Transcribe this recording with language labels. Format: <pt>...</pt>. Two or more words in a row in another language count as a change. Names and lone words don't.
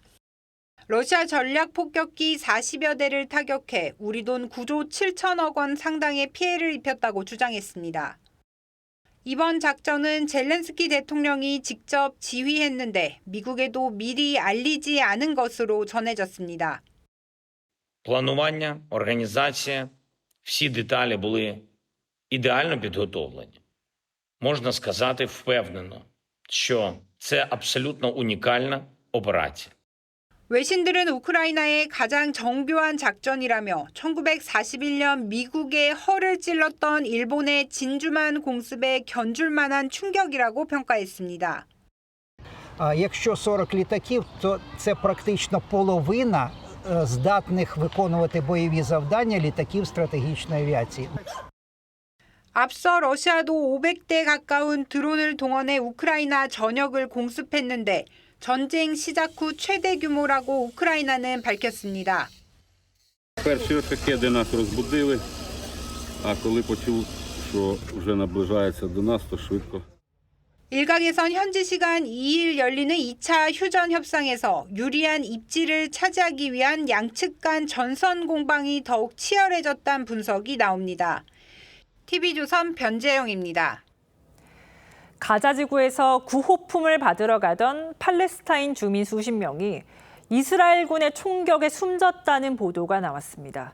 <ko>러시아 전략 폭격기 40여 대를 타격해 우리 돈 9조 7천억 원 상당의 피해를 입혔다고 주장했습니다. 이번 작전은 젤렌스키 대통령이 직접 지휘했는데 미국에도 미리 알리지 않은 것으로 전해졌습니다.</ko> <uk>Планування, організація, всі деталі були ідеально підготовлені. Можна сказати впевнено, що це абсолютно унікальна операція.</uk> <ko>외신들은 우크라이나의 가장 정교한 작전이라며 1941년 미국의 허를 찔렀던 일본의 진주만 공습에 견줄 만한 충격이라고 평가했습니다.</ko> <uk>Якщо 40 літаків, то це практично половина здатних виконувати бойові завдання літаків стратегічної авіації.</uk> <ko>앞서 러시아도 500대 가까운 드론을 동원해 우크라이나 전역을 공습했는데 전쟁 시작 후 최대 규모라고 우크라이나는 밝혔습니다.</ko> <uk>Перші шахеди нас розбудили, а коли почув, що вже наближається до нас, то швидко.</uk> <ko>일각에선 현지 시간 2일 열리는 2차 휴전 협상에서 유리한 입지를 차지하기 위한 양측 간 전선 공방이 더욱 치열해졌다는 분석이 나옵니다. TV조선 변재영입니다. 가자 지구에서 구호품을 받으러 가던 팔레스타인 주민 수십 명이 이스라엘군의 총격에 숨졌다는 보도가 나왔습니다.</ko>